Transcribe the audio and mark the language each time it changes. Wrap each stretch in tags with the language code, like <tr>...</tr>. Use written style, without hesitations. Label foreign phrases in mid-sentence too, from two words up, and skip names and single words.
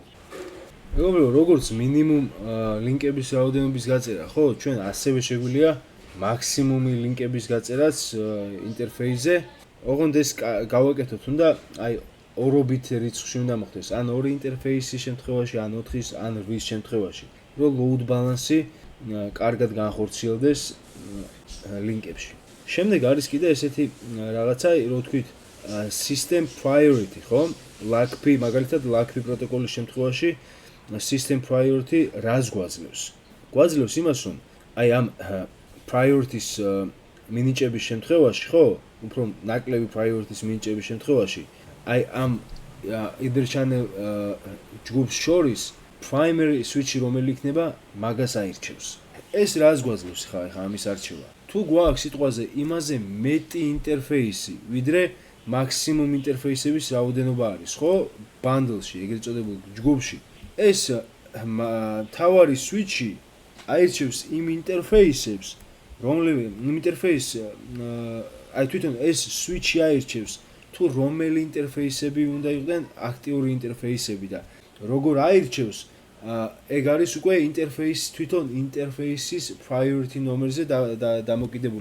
<ka>მეგობრებო, როგორც მინიმუმ ლინკების რაოდენობის გაწერა, ხო? ჩვენ ასევე შეგვიძლია მაქსიმუმი ლინკების გაწერაც ინტერფეისზე. ოღონდ ეს გავაკეთოთ, უნდა აი ორობით რიცხვში უნდა მოხდეს, ან ორი ინტერფეისის შემთხვევაში, ან 4-ის, ან 8-ის შემთხვევაში, რომ</ka> <en>load balance-</en> <ka>ი კარგად განხორციელდეს ლინკებში. შემდეგ არის კიდე ესეთი რაღაცა, რო თქვით</ka> <en>system priority,</en> <ka>ხო? LACP, მაგალითად LACP პროტოკოლის შემთხვევაში</ka> <en>system priority</en> <ka>რას გვაძლევს? გვაძლევს იმას, რომ აი ამ priorities მინიჭების შემთხვევაში, ხო? უფრო ნაკლები priorities მინიჭების შემთხვევაში, აი ამ</ka> <en>either channel</en> <ka>ჯგუფს შორის</ka> <en>primary switch-</en> <ka>ი რომელი იქნება, მაგას აირჩევს. ეს რას გვაძლევს ხა ამის არჩევა? თუ გვაქვს სიტყვაზე იმაზე მეტი ინტერფეისი, ვიდრე მაქსიმუმ ინტერფეისების რაოდენობა არის, ხო? ბანდლში, ეგრეთ წოდებულ ჯგუფში. ეს თავარი switch-ი აირჩევს იმ ინტერფეისებს, რომლებიც ინტერფეის აი თვითონ ეს switch-ი აირჩევს თუ რომელი ინტერფეისები უნდა იყვნენ აქტიური ინტერფეისები და როგორ აირჩევს ეგ არის უკვე ინტერფეის თვითონ ინტერფეისის priority ნომერზე დამოკიდებული.</ka>